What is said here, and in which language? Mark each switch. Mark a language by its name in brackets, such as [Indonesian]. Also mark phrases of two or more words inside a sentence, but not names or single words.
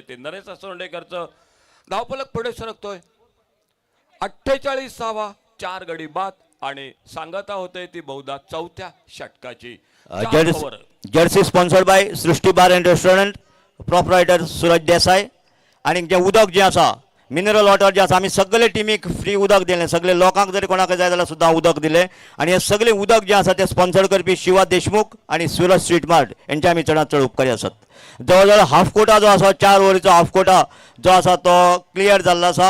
[Marathi] ते नरेश असोंडेकरचं धावफलक पुढे सरकतोय. 48 धावा, 4 गडी बाद आणि सांगता होते ती बहुधा चौथ्या षटकाची. [English] Jersey sponsored by Srushti Bar and Restaurant, proprietor Suraj Desai. [Konkani] आणि जे उदक जे आसा [English] mineral water [Konkani] जे आसा आमी सगळे टिमीक फ्री उदक दिलें. सगळे लोकांक जरी कोणाक जाय जाल्यार सुद्दां उदक दिलें. आणि हे सगळे उदक जे आसा ते स्पॉन्सर्ड करपी शिवा देशमुख आणि सूरज स्वीट मार्ट यांचे आमी चडांत चड उपकारी आसात. जवळ [English] half quota [Konkani] जो आसा 4 ओव्हरीचो [English] half quota [Konkani] जो आसा तो क्लियर जाल्लो आसा.